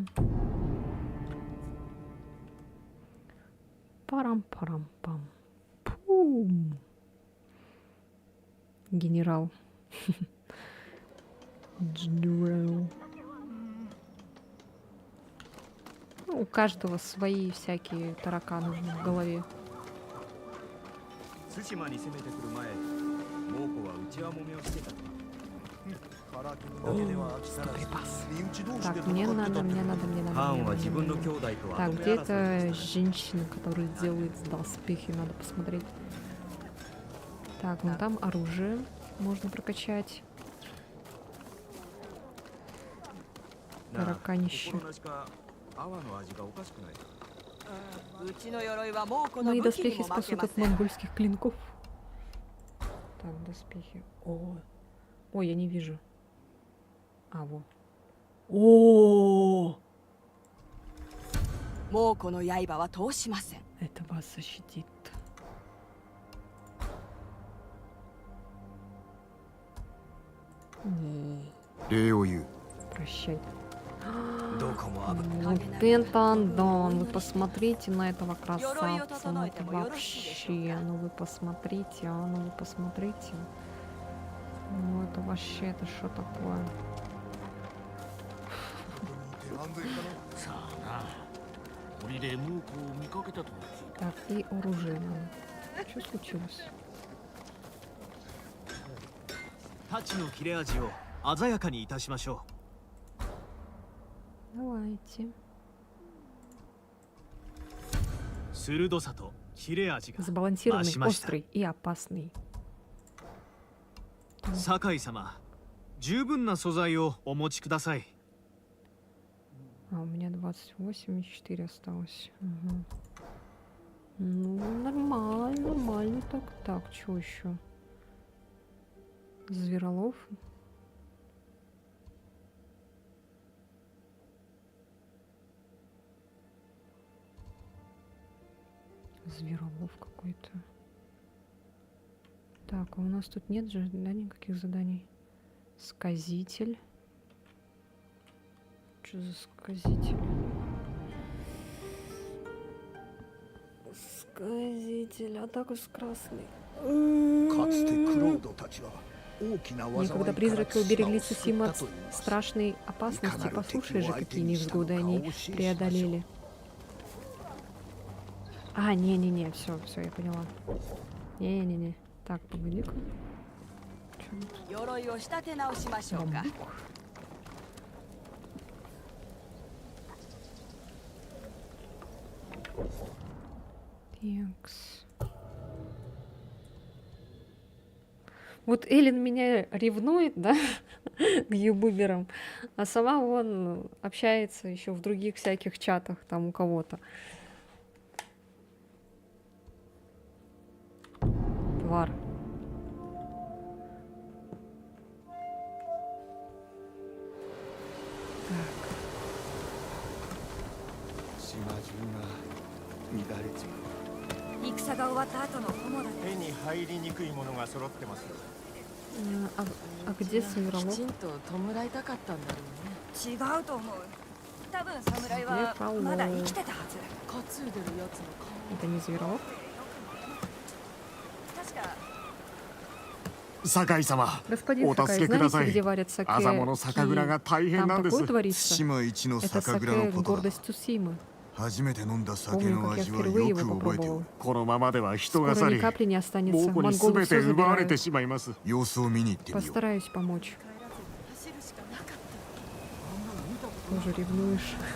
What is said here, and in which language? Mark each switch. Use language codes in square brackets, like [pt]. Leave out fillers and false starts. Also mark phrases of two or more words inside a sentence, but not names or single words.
[ru] Парам-парам-пам. Пум. Генерал. Генерал. У каждого свои всякие тараканы в голове. [ja] 対馬に攻めてくる前猛虎は内輪もめをしてたとだけでは飽き足らず [ru] Так, мне надо. [ja] ハーンは自分の兄弟と [ru] Так, [ja] 跡目 [ru] где [ja] 争い [ru] то женщина, которая делает доспехи, надо посмотреть. Так, ну там оружие можно прокачать. [ja] なあ [ru] Тараканище. [ja] 心なしか泡の味がおかしくないうちの鎧は猛虎の [ru] Мои [ja] 武器に [ru] доспехи [ja] も負け [ru] спасут [ja] ま [ru] от [ja] せん [ru] монгольских клинков. Так, доспехи. Ой, я не вижу. А, вот. О, [ja] 猛虎の刃は通しません [ru] это вас защитит. Не, [ja] 礼を言う。 [ru] прощай. [ja] どこも危ない [ru] Вот это да, вы посмотрите на этого красавца, ну это вообще, ну вы посмотрите, ну вы посмотрите. Ну это вообще, это что такое? [ja] さあな森で猛虎を見かけたと聞いた [ru] Так, и оружие надо. Что случилось? [ja] 太刀の切れ味を鮮やかにいたしましょ [ru] Давайте. [ja] う鋭さと切れ味が [ru] Сбалансированный, [ja] 増しました [ru] острый и опасный. [ja] 酒井様十分な素材をお持ちください [ru] А, у меня 28 и 4 осталось. Угу. Ну, нормально, нормально. Так, что еще? Зверолов. Зверолов какой-то. Так, а у нас тут нет же, да, никаких заданий. Сказитель. Что за сказитель? Сказитель, а так уж красный. [ja] かつてクロードたちは大きな [ru] И [ja] 災い [ru] когда [ja] から [ru] призраки [ja] 対 [ru] уберегли [ja] 馬を救っ [ru] Цусиму [ja] た [ru] от [ja] と言います [ru] страшной опасности, послушай же, какие невзгоды они преодолели. А, не-не-не, все, я поняла. Не-не-не. Так, погоди-ка. [ja] 鎧を仕立て直しましょうか [ru] Бамбук. Текс. Вот Эллен меня ревнует, да, к ютуберам, а сама вон общается еще в других всяких чатах там у кого-то. Твар. Так. [ja] 島中が乱れちまう。戦が終わった後の友だね手に入りにくいものが揃ってます [ru] А, а где Северолов? [ja] きちんと弔いたかったんだろうね。違うと思う。多分侍はまだ生きてたはず。担いでるやつの顔。 [ru] Это не Зверолов? [ja] 確か酒井様、 [ru] Господин [ja] お助 [ru] Сакай, [ja] けくださ [ru] знаете, [ja] い [ru] где варят саке? [ja] 朝物酒蔵が大変 [ru] Там [ja] なんです [ru] такое творится. [ja] 対馬一の [ru] Это [ja] 酒蔵の [ru] саке [ja] ことだ [ru] гордость Цусимы. [ja] 初めて飲んだ酒 [ru] Помню, [ja] の [ru] как я [ja] 味は [ru] впервые [ja] よ [ru] его [ja] く覚えてお [ru] попробовал. [ja] る。このままでは人が [ru] Скоро [ja] 去 [ru] ни [ja] り [ru] капли не [ja] 猛 [ru] останется. [ja] 虎に [ru] Монголы [ja] 全て [ru] все [ja] 奪われて [ru] забирают. [ja] しまいます。様子を見に行ってみよう。 [ru] Постараюсь помочь. [ja] 走るしかなかった。 [ru] Тоже ревнуешь.